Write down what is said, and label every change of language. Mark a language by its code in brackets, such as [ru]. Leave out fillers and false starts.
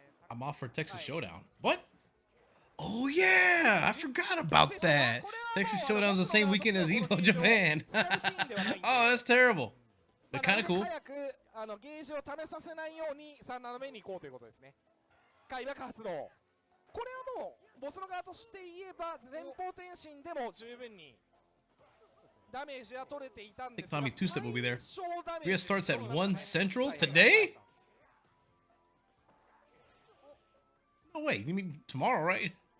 [en] I'm off for Texas Showdown. What? Oh yeah, I forgot about that. Texas Showdown's the same weekend as Evo Japan. Oh, that's terrible. But kind of cool. [ja] ゲージを試させないように3斜めに行こうということですね。開幕発動。これはもうボスの側として言えば前方転身でも十分に [en] I think Tommy two-step will be there. Rhea starts at 1 Central today? No way. You mean tomorrow, right?